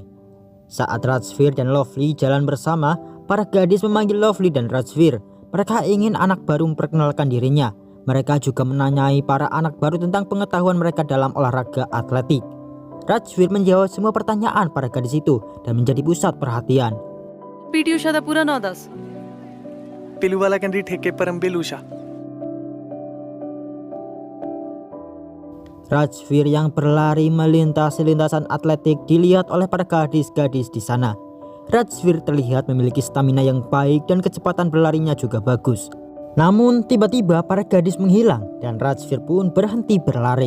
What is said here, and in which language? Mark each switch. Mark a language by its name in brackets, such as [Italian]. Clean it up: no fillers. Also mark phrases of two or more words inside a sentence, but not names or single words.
[Indonesian] Saat Rajveer dan Lovely jalan bersama, para gadis memanggil Lovely dan Rajveer. Mereka ingin anak baru memperkenalkan dirinya. Mereka juga menanyai para anak baru tentang pengetahuan mereka dalam olahraga atletik. Rajveer menjawab semua pertanyaan para gadis itu dan menjadi pusat perhatian. [Punjabi] ਪੀਟੀ ਊਸ਼ਾ ਦਾ ਪੂਰਾ ਨਾਮ ਦੱਸ. ਪਿਲੂ ਵਾਲਾ ਕਹਿੰਦੀ ਠੇਕੇ ਪਰੰਬਿਲ ਊਸ਼ਾ. [Indonesian] Rajveer yang berlari melintasi lintasan atletik dilihat oleh para gadis-gadis di sana. Rajveer terlihat memiliki stamina yang baik dan kecepatan berlarinya juga bagus. Namun tiba-tiba para gadis menghilang dan Rajveer pun berhenti berlari.